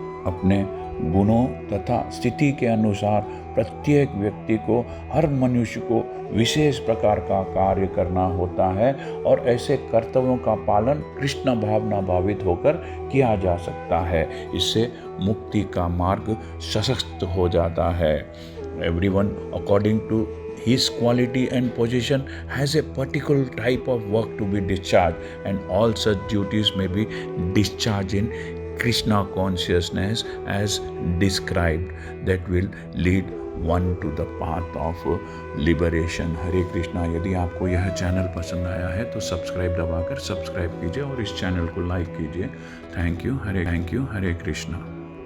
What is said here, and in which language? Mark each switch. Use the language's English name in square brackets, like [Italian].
[Hindi] अपने गुणों तथा स्थिति के अनुसार प्रत्येक व्यक्ति को, हर मनुष्य को विशेष प्रकार का कार्य करना होता है और ऐसे कर्तव्यों का पालन कृष्ण भावना भावित होकर किया जा सकता है। इससे मुक्ति का मार्ग सशक्त हो जाता है। [English] Everyone according to his quality and position has a particular type of work to be discharged, and all such duties may be discharged in Krishna consciousness as described, that will lead one to the path of liberation. [Hindi] हरे कृष्णा। यदि आपको यह channel पसंद आया है तो subscribe दबाकर subscribe कीजिए और इस चैनल को लाइक कीजिए। [English] Thank you. [Hindi] हरे कृष्णा।